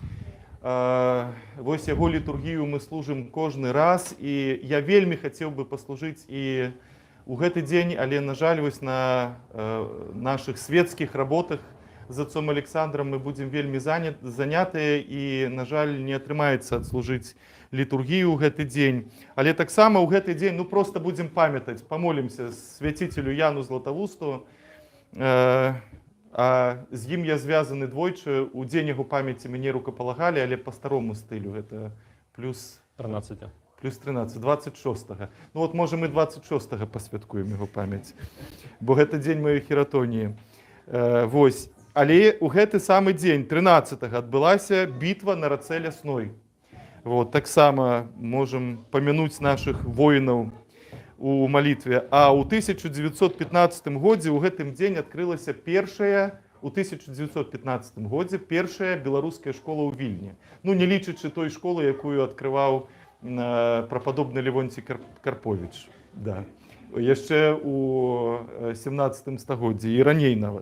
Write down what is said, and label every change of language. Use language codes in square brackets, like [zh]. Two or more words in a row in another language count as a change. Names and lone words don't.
[be] Вось яго літургію мы служым кожны раз, і я вельмі хацеў бы паслужыць і у гэты дзень, але, на жаль, вось на нашых светскіх работах з отцом Александром мы будзем вельмі занятыя, і, на жаль, не атрымаецца адслужыць літургію ў гэты дзень. Але таксама ў гэты дзень просто будзем памятаць, памолімся свяціцелю Яну Златавусту. А з ім я звязаны двойчы. У дзень яго памяці мяне рукапалагалі, але па старому стылю. Гэта плюс 13. Плюс 13, 26-го. [uk] Ну от, може, ми 26-го посвяткуємо його пам'ять. [be] Бо гэта дзень [uk] моєї хіратоніі. [be] Вось. Але у гэты самы дзень, 13-го, адбылася бітва на рацэ Лясной. Вот. Так само можем памянуць наших воїнаў у молитве. А у 1915 годзе у гэтым дзень адкрылася у 1915 годзе першая беларуская школа ў Вільні. Ну, не лічачы той школы, якую адкрываў прападобны Левонцій Карповіч. Да. Яшчэ у 17 стагоддзі і раней нават.